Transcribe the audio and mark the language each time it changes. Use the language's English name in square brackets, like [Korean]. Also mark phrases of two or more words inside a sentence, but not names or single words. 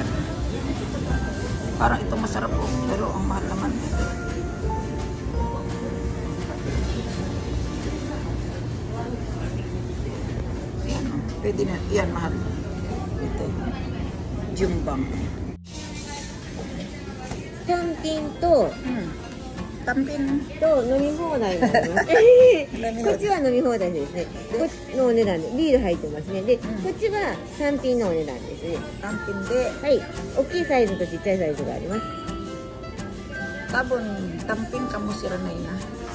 [Filipino] Parang ito masarap po, pero ang mahal naman. Yan, pwede na, yan mahal. Ito, Jumbang. [Japanese] キャンティンと単品と飲み放題があります。こっちは飲み放題ですね。こっちのお値段でビール入ってますね。で、こっちは単品のお値段ですね。単品で、はい、大きいサイズとちっちゃいサイズがあります。多分単品かもしれないな。